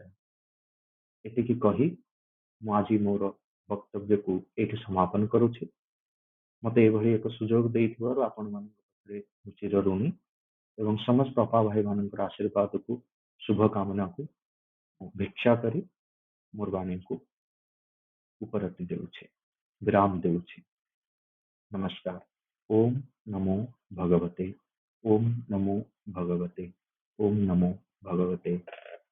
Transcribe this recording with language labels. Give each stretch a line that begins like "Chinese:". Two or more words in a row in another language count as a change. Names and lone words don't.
Odia: ଏତିକି କହି ମୁଁ ଆଜି ମୋର ବକ୍ତବ୍ୟକୁ ଏଇଠି ସମାପନ କରୁଛି। ମତେ ଏଭଳି ଏକ ସୁଯୋଗ ଦେଇଥିବାରୁ ଆପଣମାନଙ୍କ ପାଖରେ ମୁଁ ଚିରଋଣୀ ଏବଂ ସମସ୍ତ ଅପା ଭାଇ ମାନଙ୍କର ଆଶୀର୍ବାଦକୁ ଶୁଭକାମନାକୁ ଭିକ୍ଷା କରି ମୋର ବାଣୀକୁ ଉପରତି ଦେଉଛି, ବିରାମ ଦେଉଛି। नमस्कार।
Sanskrit: ओम नमो भगवते, ओम नमो भगवते, ओम नमो भगवते